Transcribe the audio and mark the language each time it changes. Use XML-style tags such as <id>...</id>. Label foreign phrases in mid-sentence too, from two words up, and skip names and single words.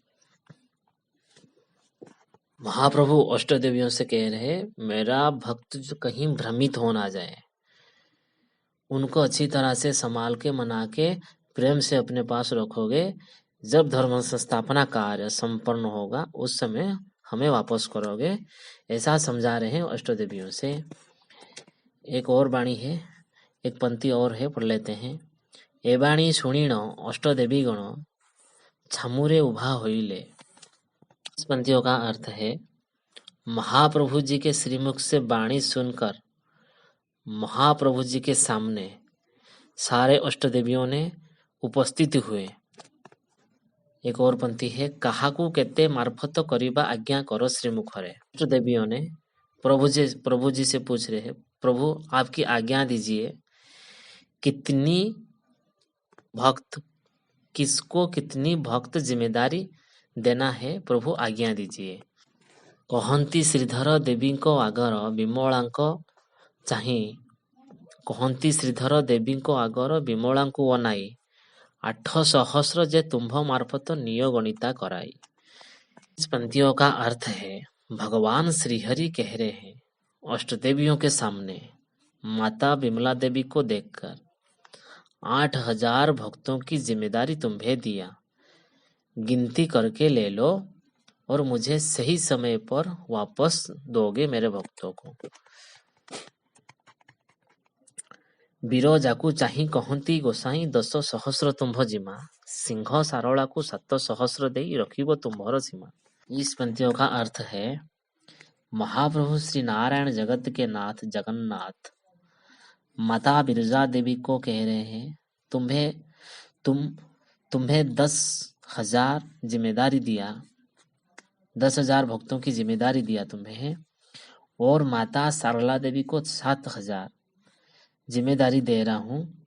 <hi>महाप्रभु अष्ट देवियों से कह रहे, मेरा भक्त जो कहीं भ्रमित हो ना जाए, उनको अच्छी तरह से संभाल के मना के प्रेम से अपने पास रखोगे। जब धर्म संस्थापना कार्य संपन्न होगा उस समय हमें वापस करोगे, ऐसा समझा रहे हैं अष्ट देवियों से। एक और वाणी है, एक पंक्ति और है, पढ़ लेते हैं,</hi> <or>ଏ ବାଣୀ ଶୁଣିଣ ଅଷ୍ଟ ଦେବୀ ଗଣ ଛାମୁରେ ଉଭା ହୋଇଲେ।</or> <hi>इस पंक्तियों का अर्थ है, महाप्रभु जी के श्रीमुख से वाणी सुनकर महाप्रभु जी के सामने सारे अष्ट देवियों ने उपस्थित हुए। एक और पंक्ति है,</hi> <or>କାହାକୁ କେତେ ମାର୍ଫତ କରିବା ଆଜ୍ଞା କରୋ ଶ୍ରୀମୁଖ ରେ।</or> <hi>अष्ट देवियों ने प्रभु जी से पूछ रहे हैं, प्रभु आपकी आज्ञा दीजिए, कितनी भक्त, किसको कितनी भक्त जिम्मेदारी देना है, प्रभु आज्ञा दीजिए।</hi> <or>କହନ୍ତି ଶ୍ରୀଧର ଦେବୀ ଆଗର ବିମଳାଙ୍କ ଚାହିଁ କହନ୍ତି ଶ୍ରୀଧର ଦେବୀଙ୍କ ଆଗର ବିମଳାଙ୍କୁ ଅନାଇ 8 ସହସ୍ର ଯେ ତୁମ୍ଭ ମାର୍ଫତ ନିୟୋ ଗଣିତା କରାଇ।</or> <hi>इस पंक्तियों का अर्थ है भगवान श्रीहरि कह रहे हैं अष्टदेवियों के सामने माता विमला देवी को देखकर 8000 भक्तों की जिम्मेदारी तुम्हें दिया, गिनती करके ले लो और मुझे सही समय पर वापस दोगे मेरे भक्तों को।</hi> <or>ବିରଜାକୁ ଚାହିଁ କହନ୍ତି ଗୋସାଇଁ 10 ସହସ୍ର ତୁମ୍ଭ ଜିମା, ସିଂହ ସାରଳା କୋ 7 ସହସ୍ର ଦେ ରଖିବୋ ତୁମ୍ଭର ସୀମା।</or> <hi>इस पंक्तियों का अर्थ है महाप्रभु श्री नारायण जगत के नाथ जगन्नाथ माता बिरजा देवी को कह रहे हैं तुम्हें 10,000 जिम्मेदारी दिया, 10,000 भक्तों की जिम्मेदारी दिया तुम्हें, और माता सारला देवी को 7,000 जिम्मेदारी दे रहा हूं।</hi>